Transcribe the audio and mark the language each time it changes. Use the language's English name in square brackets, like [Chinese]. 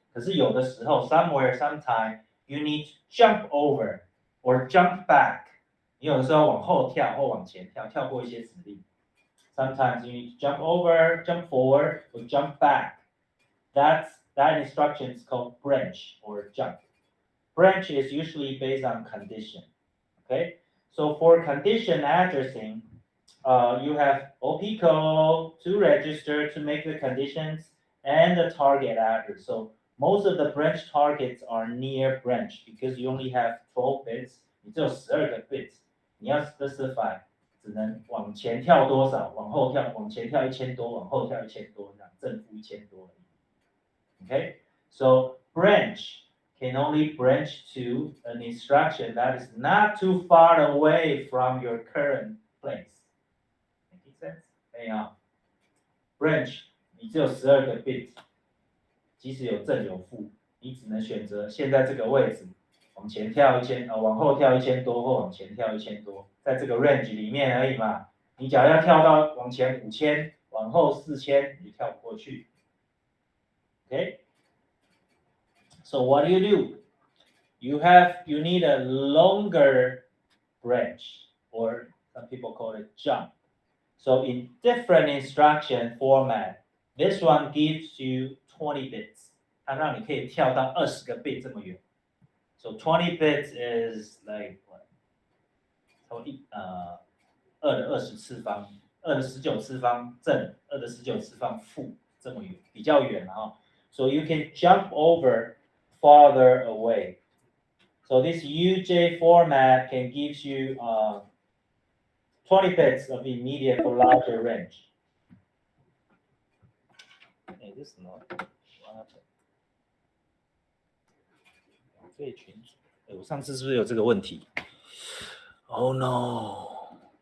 [Chinese] 可是有的时候 [English] ，somewhere, sometime, you need to jump over or jump back。 [Chinese] 你有的时候往后跳或往前跳，跳过一些指令。 [English] Sometimes you need to jump over, jump forward, or jump back. That instruction is called branch or jump. Branch is usually based on condition. Okay, so for condition addressing. You have OP code to register to make the conditions and the target address. So most of the branch targets are near branch because you only have 12 bits. [Chinese] 你只有12个 bits， 你要 specify 只能往前跳多少，往后跳，往前跳1000多，往后跳1000多，这样正负1000多。 [English] Okay, so branch can only branch to an instruction that is not too far away from your current place.Making sense? [Chinese] 可以啊。 Branch 你只有12个 bit， 即使有正有负，你只能选择现在这个位置，往前跳往后跳1000多，或往前跳1000多，在这个 range 里面而已嘛。你假如要跳到往前5000，往后4000，你跳不过去。 [English] Okay? So what do? You need a longer branch, or some people call it jump.So in different instruction format, this one gives you 20 bits. [Chinese] 它让你可以跳到20个 bit 这么远。 [English] So 20 bits is like what? [Chinese] 2的20次方，2的19次方正，2的19次方负，这么远，比较远啊。 [English] So you can jump over farther away. So this UJ format can give you 20 bits of immediate for larger range. Hey, this is not what happened. [Chinese] 这群组，哎，我上次是不是有这个问题 ？ [English] Oh no!